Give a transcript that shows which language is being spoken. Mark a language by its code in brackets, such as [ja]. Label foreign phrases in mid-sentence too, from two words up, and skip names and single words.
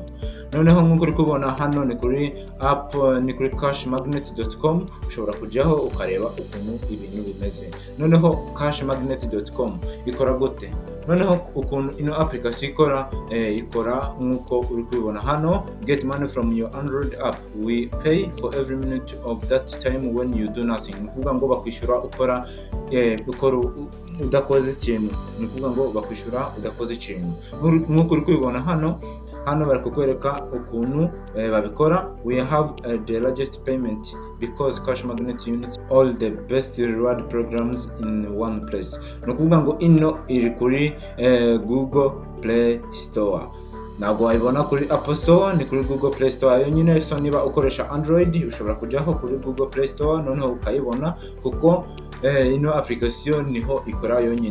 [rw] Noneho nk'uko uri kubona hano ni kuri app, ni kuri cashmagnet.com, ushobora kujyaho ukareba ukuntu ibintu bimeze. Noneho cashmagnet.com ikora gute? Noneho ukuntu ino application ikora nk'uko uri kubibona hano: [en] get money from your Android app, we pay for every minute of that time when you do nothing. [rw] Nukuvuga ngo bakwishyura ukora udakoze ikintu, nukuvuga ngo bakwishyura udakoze ikintu. Nk'uko uri kubibona hano bari kukwereka ukuntu babikora. [en] We have the largest payment because Cash Magnet units all the best reward programs in one place. [rw] Nukuvuga ngo ino iri kuri Google Play Store. Ntabwo wayibona kuri Apple Store, ni kuri Google Play Store yonyine. So niba ukoresha Android ushobora kujyaho kuri Google Play Store noneho ukayibona, kuko ino application niho ikora yonyine.